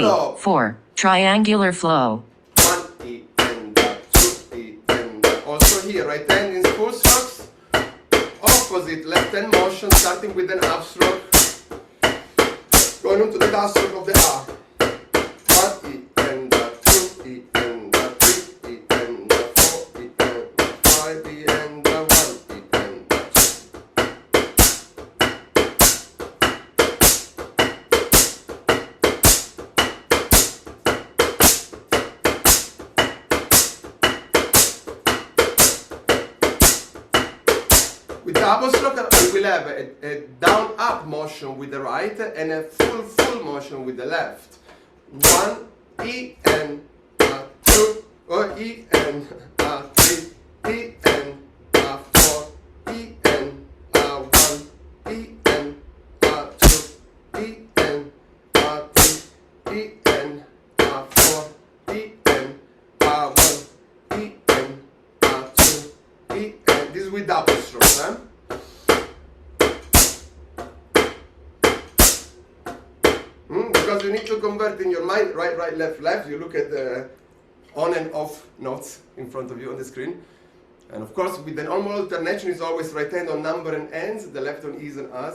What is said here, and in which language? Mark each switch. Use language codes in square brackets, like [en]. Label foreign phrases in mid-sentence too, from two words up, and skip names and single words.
[en] galop. 4. Triangular flow. 1 E and 2 E and also here, right hand in full strokes. Opposite left hand motion, starting with an upstroke, going into the downstroke of the A. 1 E and 2 E and 3 E and 4 E and 5 E and 1 E and 2. With double stroke, we will have a down-up motion with the right and a full motion with the left. 1 E and 2 E and 3 E and 4 E and 1 E and 2 E and 3 E and 4 E and 1 E and 2 E and this is with double strokes, huh? Because you need to convert in your mind right, right, left, left. You look at the on and off notes in front of you on the screen. And of course, with the normal alternation is always right hand on number and ends, the left on is and as.